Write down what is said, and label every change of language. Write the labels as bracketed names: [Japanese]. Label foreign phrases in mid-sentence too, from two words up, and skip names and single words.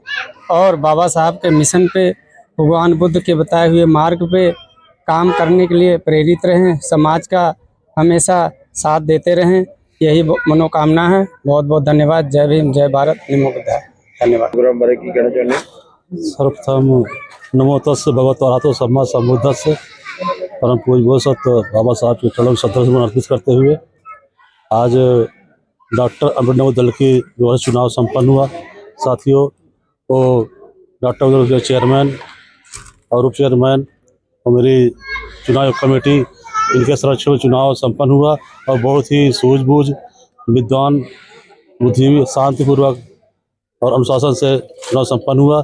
[Hindi] और बाबा साहब के मिशन पे, भगवान बुद्ध के बताए हुए मार्ग पे काम करने के लिए प्रेरित रहें, समाज का हमेशा साथ देते रहें, यही मनोकामना है। बहुत बहुत धन्यवाद। जय भीम, जय भारत, नमो बुद्धाय। धन्यवाद। [Punjabi] ਪ੍ਰੋਗਰਾਮ ਬਾਰੇ ਕੀ ਕਹਿਣਾ ਚਾਹੁੰਦੇ? [Hindi] सर्वप्रथम [Pali] नमो तस् भगवतो अरहतो सम्मा सम्बुद्धस्स [Hindi] परम पूज्य बोधसत्व बाबा साहब के चरणों में श्रद्धासुमन अर्पित करते हुए आज डॉक्टर अम्बेडकर दल की जो है चुनाव संपन्न हुआ। साथियों, वो डॉक्टर दल के चेयरमैन और उप चेयरमैन और मेरी चुनाव कमेटी, इनके संरक्षण में चुनाव संपन्न हुआ और बहुत ही सूझबूझ, विद्वान, बुद्धिजीवी, शांतिपूर्वक और अनुशासन से चुनाव संपन्न हुआ।